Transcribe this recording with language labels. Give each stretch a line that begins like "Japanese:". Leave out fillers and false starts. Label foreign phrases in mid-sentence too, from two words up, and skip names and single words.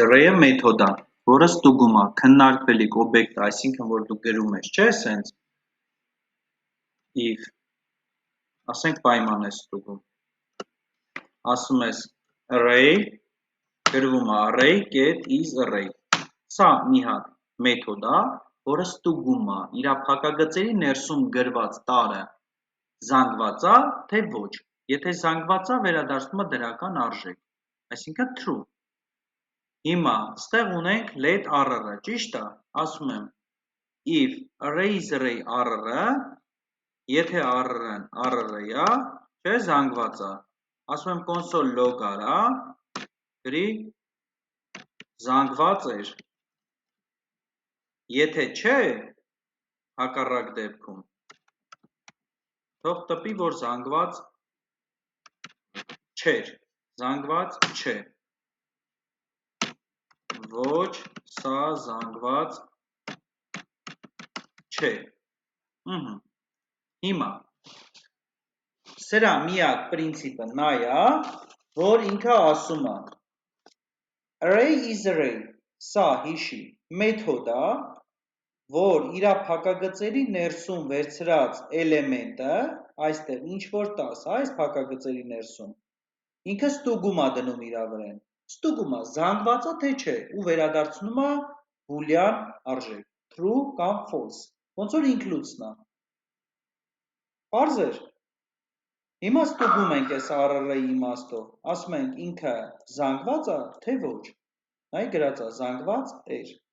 Armenian: array-ը մեթոդ է, որը ստուգում է քննարկվելիք օբյեկտը, այսինքն որ դու գրում ես, չէ՞, սենց if, ասենք պայման ես ստուգում, ասում ես array, գրվում է
English: array get is array,
Armenian: սա մի հատ մեթոդ է, որը ստուգում է իր փակագծերի ներսում գրված տարը զանգված է, թե ոչ, եթե զանգված է, վերադարձնում է դրական արժեք, այսինքն true։ Հիմա ստեղ ունենք
English: let rr-ը,
Armenian: ճիշտ է, ասում եմ
English: if array is array rr-ը,
Armenian: եթե rr-ն rr-ը, չէ, զանգված է, ասում եմ
English: console log
Armenian: արա, գրի զանգված էր, եթե չէ, հակառակ դեպքում, թող տպի, որ զանգված չէր, զանգված չէ, ոչ, սա զանգված չէ, հիմա, սրա միակ պրինցիպը նա է, որ ինքը ասում է
English: array is array,
Armenian: սա հիշի մեթոդ է, որ իր փակագծերի ներսում վերցրած էլեմենտը, այստեղ ինչ որ տաս, այս փակագծերի ներսում, ինքը ստուգում է դնում իր վրան, ստուգում է զանգված է թե չէ ու վերադարձնում է բուլյան արժեք, true կամ false, ոնց որ ինք լուծն է, պարզ էր, հիմա ստուգում ենք այս RR-ի իմաստով, ասում ենք ինքը զանգված է, թե ոչ, նայ գրած է, զանգված էր,